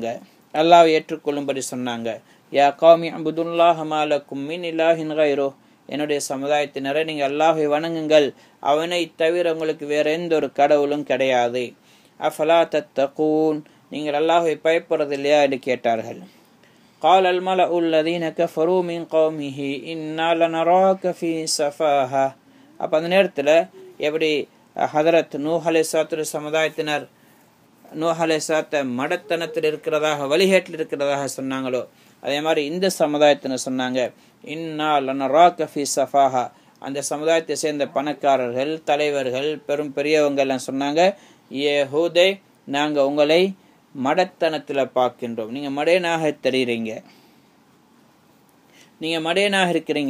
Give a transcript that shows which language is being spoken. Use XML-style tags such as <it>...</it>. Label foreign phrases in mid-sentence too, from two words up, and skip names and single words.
<ta>அல்லாஹ்வை ஏற்றுக்கொள்ளும்படி சொன்னாங்க.</ta> <ar>يا قومي اعبدوا الله ما لكم من إله غيره,</ar> <ta>என்னுடைய சமுதாயத்தினரை நீங்கள் அல்லாஹ்வை வணங்குங்கள், அவனை தவிர உங்களுக்கு வேற எந்த ஒரு கடவுளும் கிடையாது.</ta> <ar>أفلا تتقون,</ar> <ta>நீங்கள் அல்லாஹ்வை பயப்படுறதில்லையா என்று கேட்டார்கள்.</ta> <ar>قال الملأ الذين كفروا من قومه إنا لنراك في سفاهة.</ar> <ta>அப்போ அந்த நேரத்தில் எப்படி ஹதரத் நூஹ் அலைஹிஸ்ஸலாத்துடைய சமுதாயத்தினர் நூஹ் அலைஹிஸ்ஸலாத்தை மடத்தனத்தில் இருக்கிறதாக, வழிகேட்டில் இருக்கிறதாக சொன்னாங்களோ, அதே மாதிரி இந்த சமுதாயத்தினர் சொன்னாங்க,</ta> <ar>إنا لنراك في سفاهة.</ar> <ta>அந்த சமுதாயத்தை சேர்ந்த பணக்காரர்கள், தலைவர்கள், பெரும் பெரியவங்க எல்லாம் சொன்னாங்க, ஏ ஹூதே, நாங்கள் உங்களை மடத்தனத்தில் பார்க்கின்றோம், நீங்கள் மடையனாக தெரியுறீங்க, நீங்கள் மடையனாக இருக்கிறீங்க.</ta>